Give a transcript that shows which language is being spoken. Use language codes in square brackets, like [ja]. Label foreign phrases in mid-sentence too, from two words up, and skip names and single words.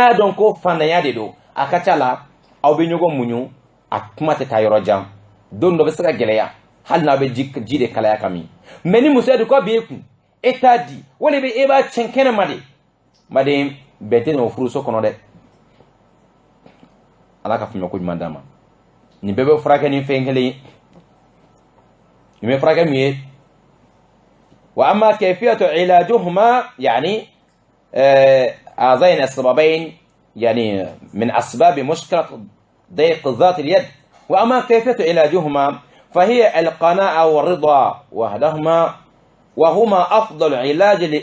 [bm] y'a dɔn ko fantanya de don a ka ca la aw bɛ ɲɔgɔn muɲu a kuma tɛ taa yɔrɔ jan don dɔ bɛ se ka gɛlɛya hali n'a bɛ ji de kalaya ka min mais ni muso y'a dɔn ko a b'e kun e t'a di wala e b'a tiɲɛ kɛnɛ ma de maden bɛn tɛ n'o furuso kɔnɔ dɛ ala ka faamuya ko ɲuman d'an ma nin bɛɛ bɛ furakɛ ni fɛn kelen ye nin bɛ furakɛ min ye [ar] وأما كيفية علاجهما يعني هذين السببين يعني من أسباب مشكلة ضيق ذات اليد وأما كيفية علاجهما فهي القناعة والرضا وهما أفضل علاج